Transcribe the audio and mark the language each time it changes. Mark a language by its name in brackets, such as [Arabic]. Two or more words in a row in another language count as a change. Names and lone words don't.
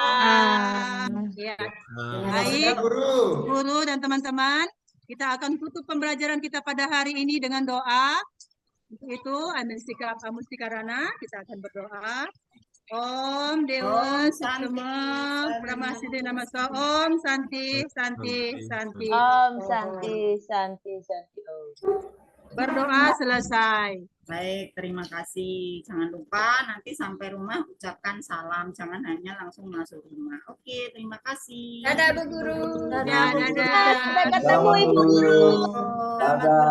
[Indonesian] Ya. Baik, guru dan teman-teman, kita akan tutup pembelajaran kita pada hari ini dengan doa. Untuk itu, Amustika-Rana, kita akan berdoa. [Sanskrit] Om Dewa Sama Pramasiddhi Namasa Om Santi Santi Santi. Om Santi Santi Santi Om. [Indonesian] Berdoa selesai. Baik, terima kasih. Jangan lupa nanti sampai rumah ucapkan salam. Jangan hanya langsung masuk rumah. Oke, terima kasih. Dadah Bu Guru. Dadah. Sampai ketemu Ibu Guru.